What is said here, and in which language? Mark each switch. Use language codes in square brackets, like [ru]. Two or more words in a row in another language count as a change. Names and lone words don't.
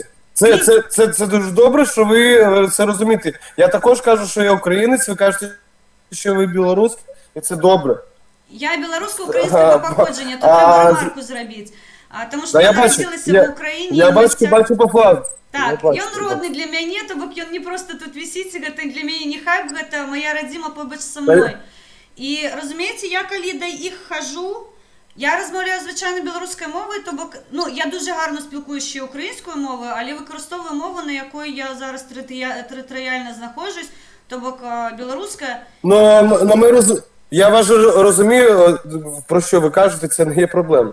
[uk] Це дуже добре, що ви це розумієте. Я також кажу, що я українець, ви кажете, що ви білорус, і це добре. Я білорусько-українського походження, то треба ремарку зробити. Тому що я народилася в Україні. Я бачу по флагу. Так, [be] ён родны для мяне, то бок ён не просто тут вісіць, гэта для мяне не хайп, гэта моя радзіма побач са мной. І, разумееце, я калі да іх хожу, [uk] я розмовляю звичайно білоруською мовою, то бок, ну, я дуже гарно спілкуюся ще українською мовою, але використовую мову, на якої я зараз територіально знаходжусь, то бок білоруська. Я вас розумію, про що ви кажете, це не є проблема.